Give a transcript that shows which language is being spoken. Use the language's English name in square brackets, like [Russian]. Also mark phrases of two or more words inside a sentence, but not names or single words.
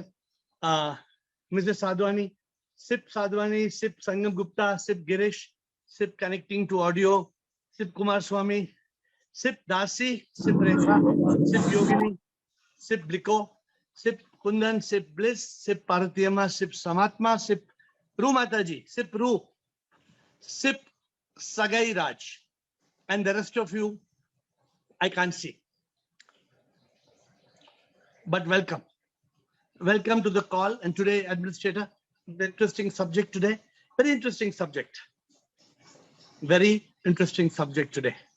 [English] Mr. Sadhwani, Sip Sadhwani, Sip Sangam Gupta, Sip Girish, Sip connecting to audio, Sip Kumar Swami, Sip Dasi, Sip Rekha, Sip Yogini, Sip Bliko, Sip Kundan, Sip Bliss, Sip Paratiyama, Sip Samatma, Sip Ru Mataji, Sip Ru, Sip Sagai Raj, and the rest of you I can't see. But welcome. Welcome to the call. And today, Administrator, the interesting subject today. Very interesting subject. Very interesting subject today.